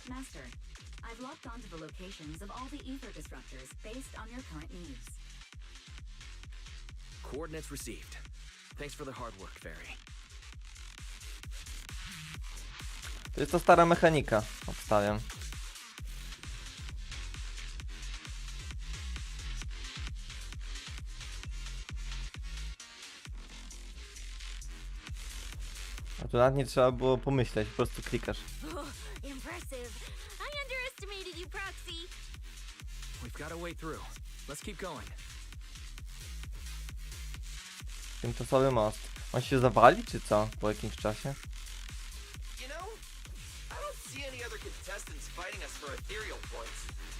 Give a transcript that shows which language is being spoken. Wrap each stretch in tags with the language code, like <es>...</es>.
<en>Master, I've locked onto the locations of all the ether disruptors based on your current needs. Coordinates received. Thanks for the hard work, Fairy.</en> <pl>To jest to stara mechanika, obstawiam. A tu nawet nie trzeba było pomyśleć, po prostu klikasz.</pl> <en>Oh, impressive. I underestimated you, Proxy. We've got a way through. Let's keep going.</en> <pl>Tymczasowy most. On się zawali, czy co? Po jakimś czasie?</pl> <en>You know, I don't see any other contestants fighting us for ethereal points.</en>